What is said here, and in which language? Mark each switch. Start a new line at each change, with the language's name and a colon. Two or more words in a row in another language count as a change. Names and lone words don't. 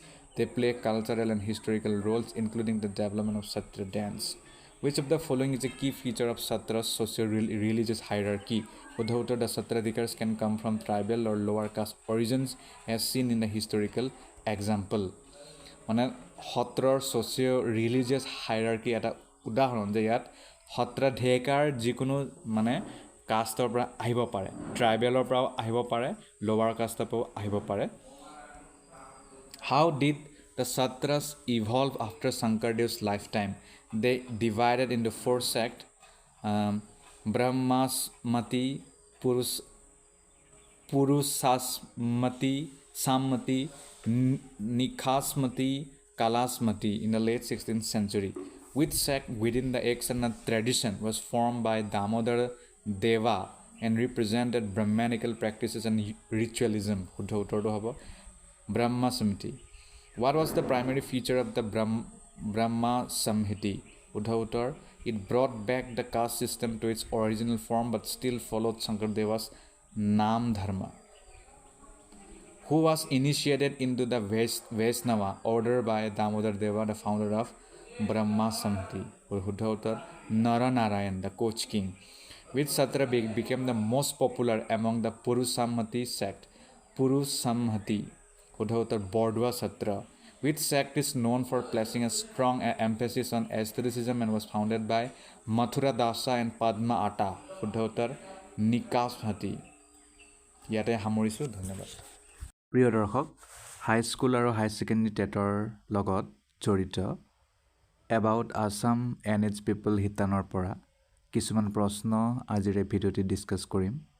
English: They play cultural and historical roles, including the development of Satra dance. Which of the following is a key feature of Satra's socio-religious hierarchy? Uddhautar, the Satradhikars can come from tribal or lower caste origins, as seen in the historical example.
Assamese: মানে সত্ৰৰ
English: socio religious hierarchy
Assamese: এটা উদাহৰণ যে ইয়াত সত্ৰাধিকাৰ যিকোনো মানে কাষ্টৰ পৰা আহিব পাৰে, ট্ৰাইবেলৰ পৰাও আহিব পাৰে,
English: lower caste
Assamese: পৰাও আহিব পাৰে.
English: How did the Satras evolve after Shankardev's lifetime? They divided into 4 sects: Brahmasmati, Purusasmati, Sammati, Nikhasmati, Kalasmati in the late 16th century. Which sect within the Eksarana tradition was formed by Damodar Deva and represented Brahmanical practices and ritualism? Brahma Samhiti. What was the primary feature of the Brahma Samhiti?
Assamese: শুদ্ধ উত্তৰ
English: it brought back the caste system to its original form but still followed Shankardeva's Nam Dharma. Who was initiated into the Vaishnava order by Damodar Deva, the founder of Brahma Samhiti?
Assamese: শুদ্ধ উত্তৰ
English: Naranarayan, the Koch king. Which Satra became the most popular among the Purusamhati sect? Purusamhati.
Assamese: শুদ্ধ উত্তৰ Bordua Satra.
English: Which sect is known for placing a strong emphasis on aestheticism and was founded by Mathura Dasa and Padma Atta?
Assamese: শুদ্ধ উত্তৰ Nikasbhati. ইয়াতে সামৰিছোঁ, ধন্যবাদ। প্ৰিয় দৰ্শক, হাইস্কুল আৰু
English: high secondary
Assamese: টেটৰ লগত জড়িত এবাউট আছাম এণ্ড ইটছ পিপল শিতানৰ পৰা কিছুমান প্ৰশ্ন আজিৰ এই ভিডিঅ'টি ডিছকাছ কৰিম।